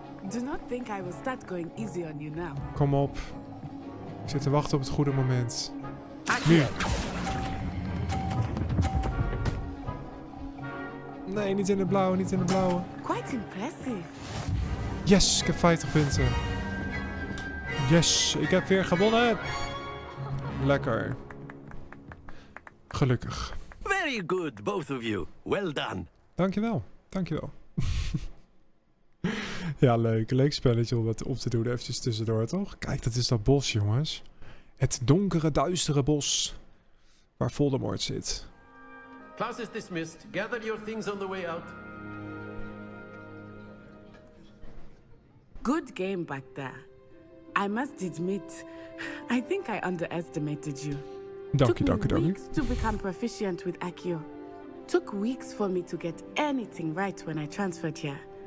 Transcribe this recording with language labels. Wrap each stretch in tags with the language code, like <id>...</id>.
<en>Do not think I will start going easy on you now.</en> <nl>Kom op. Ik zit te wachten op het goede moment. Nu. Nee, niet in de blauwe, niet in de blauwe.</nl> <en>Quite impressive.</en> <nl>Yes, ik heb 50 punten. Yes, ik heb weer gewonnen. Lekker. Gelukkig.</nl> <en>Very good, both of you. Well done.</en> <nl>Dankjewel, dankjewel. Ja, leuk. Leuk spelletje om wat op te doen. Eventjes tussendoor, toch? Kijk, dat is dat bos, jongens. Het donkere, duistere bos. Waar Voldemort zit.</nl> <en>Class is dismissed. Gather your things on the way out. Good game back there. I must admit, I think I underestimated you.</en> <nl>Dank je,</nl> <en>Took me</en> <nl>dank je.</nl> <en>weeks to become proficient with Accio. Took weeks for me to get anything right when I transferred here.</en>